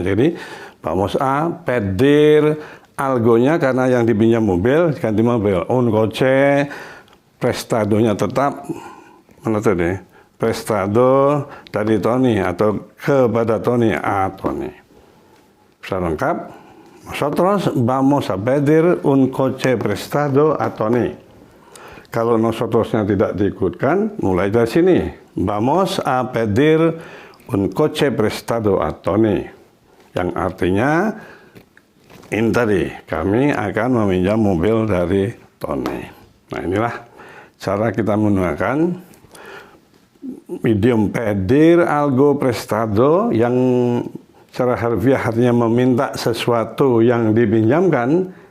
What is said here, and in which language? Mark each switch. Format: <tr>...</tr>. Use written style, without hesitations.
<id>Jadi</id> <es>vamos a pedir,</es> <id>algonya karena yang dipinjam mobil ganti mobil.</id> <es>Un coche,</es> <id>prestadonya tetap mana tadi? Prestado dari Tony atau kepada Tony, Tony. Bisa lengkap,</id> <es>Nosotros vamos a pedir un coche prestado a Tony.</es> <id>Kalau nosotros-nya tidak diikutkan, mulai dari sini.</id> <es>Vamos a pedir un coche prestado a Tony.</es> <id>Yang artinya, ini tadi, kami akan meminjam mobil dari Tony. Nah, inilah cara kita menggunakan idiom</id> <es>pedir algo prestado</es> <id>yang secara harfiah artinya meminta sesuatu yang dipinjamkan.</id>